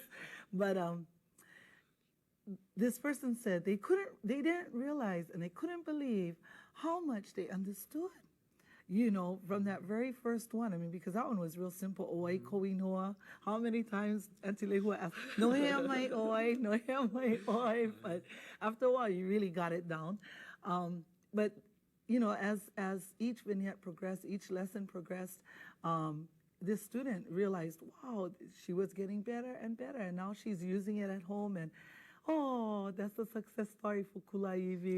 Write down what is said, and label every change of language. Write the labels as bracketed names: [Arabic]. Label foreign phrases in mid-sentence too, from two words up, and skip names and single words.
[English] But this person said they didn't realize and they couldn't believe how much they understood, from that very first one. I mean, because that one was real simple. [Hawaiian] Oi koinoa. [English] How many times Auntie Lehua asked, [Hawaiian] no hea mai oi, no hea mai oi. [English] But after a while, you really got it down. But as each vignette progressed, each lesson progressed, this student realized, wow, she was getting better and better, and now she's using it at home. And oh, that's a success story for Kulāiwi.